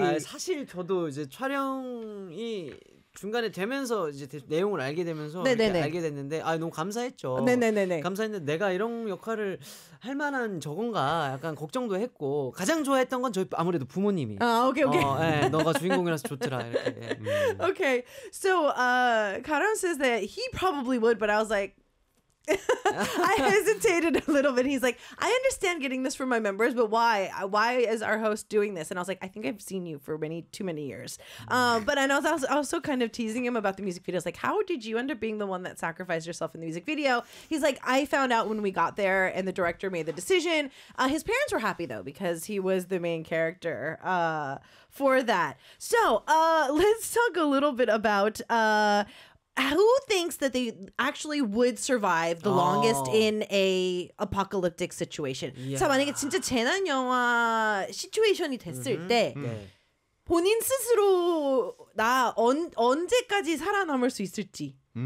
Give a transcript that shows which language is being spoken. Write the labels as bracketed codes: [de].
[ko] 아, 사실 저도 이제 촬영이 중간에 되면서 이제 내용을 알게 되면서 알게 됐는데 아 너무 감사했죠. 네네네네. 감사했는데 내가 이런 역할을 할 만한 저건가 약간 걱정도 했고 가장 좋아했던 건 저희 아무래도 부모님이. 아 오케이 오케이. 어, 네, 너가 주인공이라서 좋더라 이렇게. 오케이. [en] So, Karan says that he probably would, but I was like. I hesitated a little bit. He's like, I understand getting this from my members, but why? Why is our host doing this? And I was like, I think I've seen you for many, too many years. But and I was also kind of teasing him about the music videos. Like, how did you end up being the one that sacrificed yourself in the music video? He's like, I found out when we got there and the director made the decision. His parents were happy, though, because he was the main character for that. So let's talk a little bit about... who thinks that they actually would survive the longest in a apocalyptic situation? [ko] Yeah. 자, 만약에 진짜 재난 영화 시츄에이션이 됐을 때 본인 스스로 나 언제까지 살아남을 수 있을지?